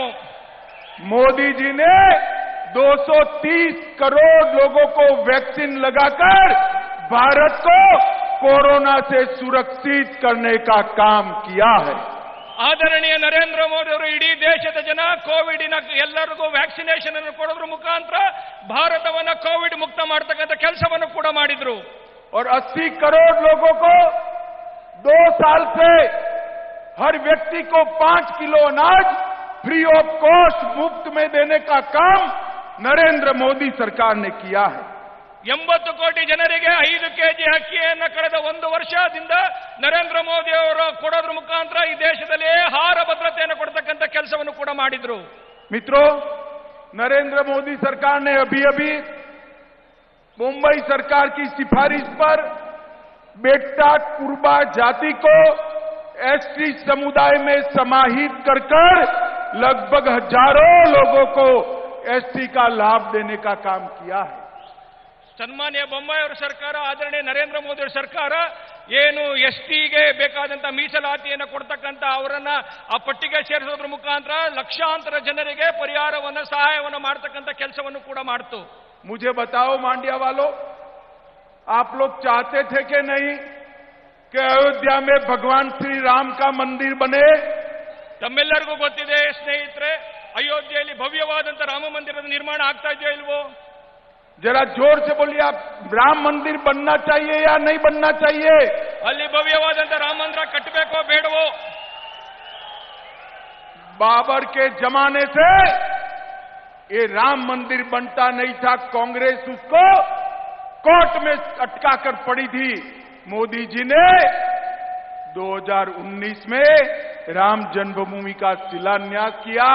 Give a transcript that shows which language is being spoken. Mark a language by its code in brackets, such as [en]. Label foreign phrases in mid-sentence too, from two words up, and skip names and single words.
[hi] मोदी जी ने 230 करोड़ लोगों को वैक्सीन लगाकर भारत को कोरोना से सुरक्षित करने का काम किया है। [kn] ಆದರಣೀಯ ನರೇಂದ್ರ ಮೋದಿ ಅವರು ಇಡೀ ದೇಶದ ಜನ ಕೋವಿಡ್ನ ಎಲ್ಲರಿಗೂ ವ್ಯಾಕ್ಸಿನೇಷನ್ ಅನ್ನು ಕೊಡೋದ್ರ ಮುಖಾಂತರ ಭಾರತವನ್ನ ಕೋವಿಡ್ ಮುಕ್ತ ಮಾಡತಕ್ಕಂಥ ಕೆಲಸವನ್ನು ಕೂಡ ಮಾಡಿದ್ರು। [hi] और 80 करोड़ लोगों को 2 साल से हर व्यक्ति को 5 किलो अनाज [en] free of cost [hi] मुफ्त में देने का काम नरेंद्र मोदी सरकार ने किया है। [kn] 80 ಕೋಟಿ ಜನರಿಗೆ 5 ಕೆಜಿ ಅಕ್ಕಿಯನ್ನು ಕಳೆದ 1 ವರ್ಷದಿಂದ ನರೇಂದ್ರ ಮೋದಿ ಅವರು ಕೊಡೋದ್ರ ಮುಖಾಂತರ ಈ ದೇಶದಲ್ಲಿ ಆಹಾರ ಭದ್ರತೆಯನ್ನು ಕೊಡ್ತಕ್ಕಂಥ ಕೆಲಸವನ್ನು ಕೂಡ ಮಾಡಿದ್ರು। [hi] मित्रों, नरेंद्र मोदी सरकार ने अभी अभी मुंबई सरकार की सिफारिश पर बेट्टा कुर्बा जाति को एसटी समुदाय में समाहित कर लगभग हजारों लोगों को एसटी का लाभ देने का काम किया है। [kn] ಸನ್ಮಾನ್ಯ ಬೊಮ್ಮಾಯಿ ಅವರ ಸರ್ಕಾರ, ಆದರಣೀಯ ನರೇಂದ್ರ ಮೋದಿ ಅವರ ಸರ್ಕಾರ ಏನು ಎಸ್ಟಿಗೆ ಬೇಕಾದಂತ ಮೀಸಲಾತಿಯನ್ನು ಕೊಡ್ತಕ್ಕಂತ ಅವರನ್ನ ಆ ಪಟ್ಟಿಗೆ ಸೇರಿಸೋದ್ರ ಮುಖಾಂತರ ಲಕ್ಷಾಂತರ ಜನರಿಗೆ ಪರಿಹಾರವನ್ನು ಸಹಾಯವನ್ನು ಮಾಡತಕ್ಕಂತ ಕೆಲಸವನ್ನು ಕೂಡ ಮಾಡ್ತು। [hi] मुझे बताओ मांड्या वालों, आप लोग चाहते थे कि नहीं कि अयोध्या में भगवान श्री राम का मंदिर बने? [kn] ತಮ್ಮೆಲ್ಲರಿಗೂ ಗೊತ್ತಿದೆ ಸ್ನೇಹಿತರೆ, ಅಯೋಧ್ಯೆಯಲ್ಲಿ ಭವ್ಯವಾದಂತ ರಾಮ ಮಂದಿರದ ನಿರ್ಮಾಣ ಆಗ್ತಾ ಇದೆಯೋ ಇಲ್ವೋ? [hi] जरा जोर से बोलिए, आप राम मंदिर बनना चाहिए या नहीं बनना चाहिए? [kn] ಅಲ್ಲಿ ಭವ್ಯವಾದಂತ ರಾಮ ಮಂದಿರ ಕಟ್ಟಬೇಕೋ ಬೇಡವೋ? [hi] बाबर के जमाने से ये राम मंदिर बनता नहीं था। कांग्रेस उसको कोर्ट में अटका कर पड़ी थी। मोदी जी ने 2019 में राम जन्मभूमि का शिलान्यास किया।